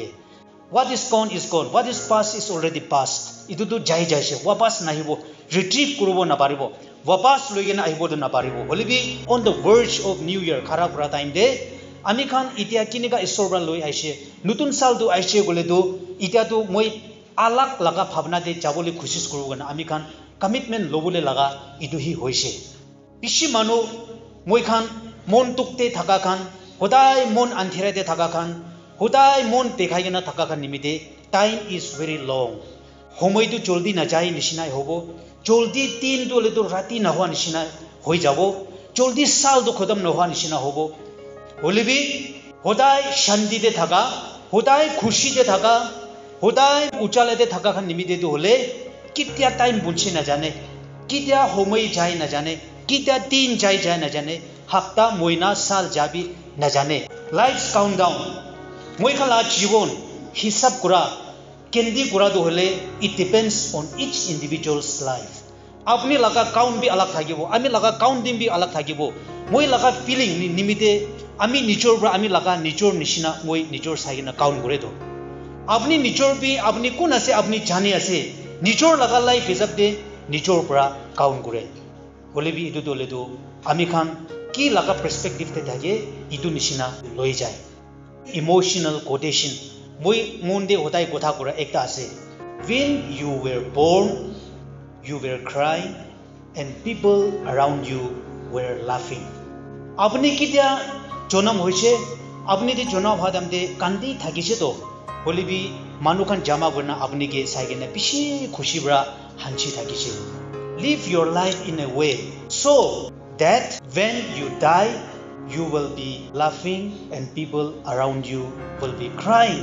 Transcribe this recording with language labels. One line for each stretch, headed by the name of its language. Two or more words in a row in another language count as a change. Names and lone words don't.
English: What is gone is gone. What is past is already past.
Naga Pidgin: Itu to jai se. Wapas nahibo. Retrieve kurubo na paribo. Wapas loigena ahibo do na paribo. Holebi
English: on the verge of New Year
Naga Pidgin: khara pura time de ami khan itia kinika isor bra loi aise. Nutun sal do aise gole do itia to moi alak laga bhavna de jabole khusis kurubo na ami khan commitment lobole laga itu hi hoise. Bishi manu moi khan mon tukte thaka khan hodai mon anthira de thaka khan hodai mon dekhai gena thaka khan nimite
English: time is very long.
Naga Pidgin: Homoi to joldi na jai nishina hobo joldi 3 dole to rati na hwa nishina hoi jabo joldi sal do khodam na hwa nishina hobo holebi hodai shanti de thaka hodai khushi de thaka hodai uchale de thaka khan nimite to hole kitya time bunche na jane kitya homoi jai na jane kitya din jai na jane hafta moina sal jabi na jane.
English: Lights count down
Naga Pidgin: moi khala jibon hisab kura kendi kura do hole
English: it depends on each individual's life.
Naga Pidgin: Apni laga count bi alag thakibo ami laga count din bi alag thakibo moi laga feeling nimite ami nijor bra ami laga nijor nishina moi nijor saigena count kore do apni nijor bi apni kun ase apni jani ase nijor laga life hisab de nijor bra count kore holebi itu dole do ami khan ki laga perspective te thake itu nishina loi jai.
English: Emotional quotation
Naga Pidgin: moi monde hodai kotha kora ekta ase
English: when you were born you were crying and people around you were laughing.
Naga Pidgin: Apni kitia jonam hoise apni de jonam hadam de kandi thakise to holebi manu khan jama gorna apni ke saigena bishi khushi bra hanchi thakise.
English: Live your life in a way so that when you die you will be laughing and people around you will be crying.